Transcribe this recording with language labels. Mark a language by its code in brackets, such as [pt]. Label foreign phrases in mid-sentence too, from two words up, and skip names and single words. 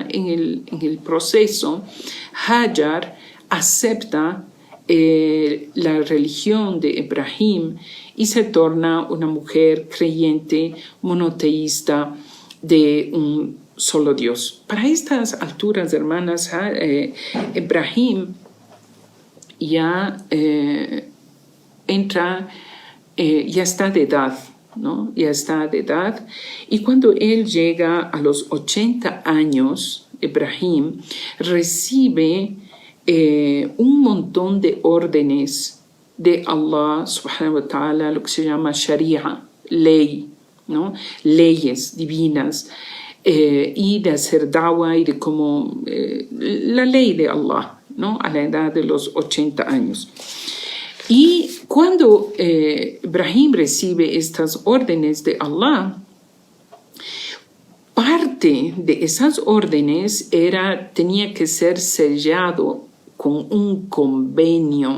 [es] En el proceso, Hajar acepta la religión de Ibrahim y se torna una mujer creyente monoteísta de un solo Dios. Para estas alturas, hermanas, Ibrahim ya ya está de edad, ¿no? Ya está de edad. Y cuando él llega a los 80 años, Ibrahim recibe un montón de órdenes de Allah [ar] سبحانه وتعالى, [es] lo que se llama sharia, ley, ¿no? Leyes divinas, y de hacer da'wah y de cómo la ley de Allah, ¿no? A la edad de los 80 años. Y cuando Ibrahim recibe estas órdenes de Allah, parte de esas órdenes tenía que ser sellado con un convenio.